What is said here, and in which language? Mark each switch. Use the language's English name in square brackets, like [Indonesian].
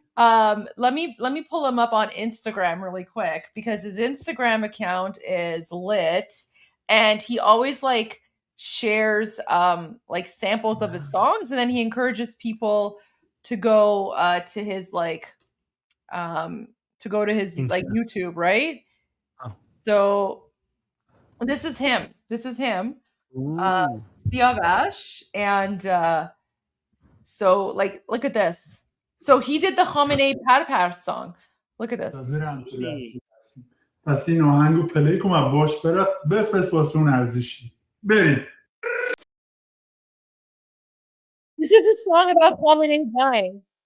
[English] Let me pull him up on Instagram really quick because his Instagram account is lit, and he always like shares like samples of his songs, and then he encourages people to go to his like YouTube, right? Oh. So this is him. Ooh. Siavash, and so like look at this. So he did the Khamenei Par song. Look at this. [Persian] پس این آهنگو پلی کن و باش بفرست واسه اون ارزشی. بریم. [English] This is a song about Khamenei dying.